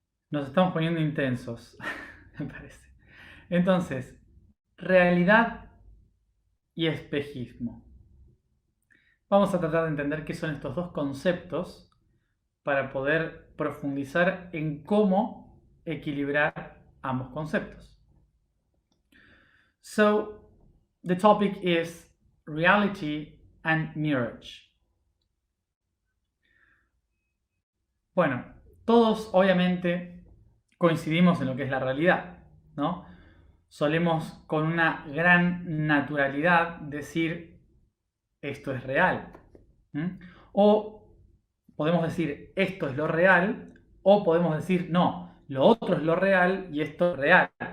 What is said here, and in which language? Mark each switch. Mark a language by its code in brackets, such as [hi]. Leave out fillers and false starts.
[es] Nos estamos poniendo intensos, me parece. Entonces, realidad y espejismo. Vamos a tratar de entender qué son estos dos conceptos para poder profundizar en cómo equilibrar ambos conceptos. [en] So, the topic is reality and mirage. [es] Bueno, todos obviamente coincidimos en lo que es la realidad, ¿no? Solemos con una gran naturalidad decir esto es real. ¿Mm? O podemos decir esto es lo real, o podemos decir no, lo otro es lo real y esto es real.